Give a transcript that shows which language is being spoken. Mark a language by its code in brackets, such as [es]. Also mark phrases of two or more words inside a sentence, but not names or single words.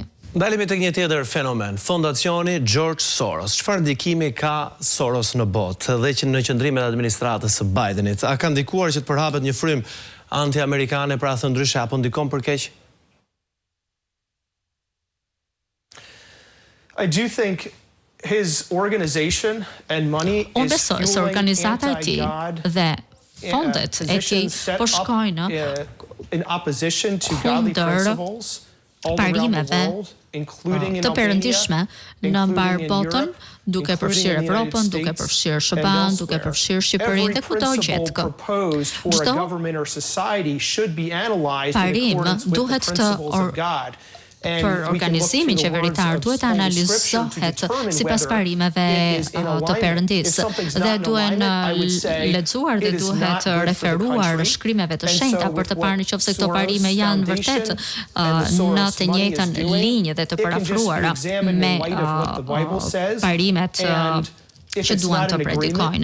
[sq] Ndalemi tek një tjetër fenomen, fondacioni George Soros. Çfarë ndikimi ka Soros në botë dhe që në qëndrimet e administratës së Bidenit? A ka ndikuar që të përhapet një frym anti-amerikane pra thënë ndryshe apo ndikon për keq? [en] I do think his organization and money is fueling [sq] organizata e tij dhe fondet e tij po shkojnë [en] in opposition to godly principles [sq] parimeve të perëndishme në mbar botën, duke përfshirë Evropën, duke përfshirë SBA-n, duke përfshirë Shqipërinë dhe kudo gjetë kë. Çdo parim duhet të për organizimin qeveritar duhet analizohet sipas parimeve të Perëndisë dhe duhen lexuar dhe duhet referuar shkrimeve të shenjta për të parë nëse këto parime janë vërtet në të njëjtën linjë dhe të parafruara me parimet që duan të predikojnë.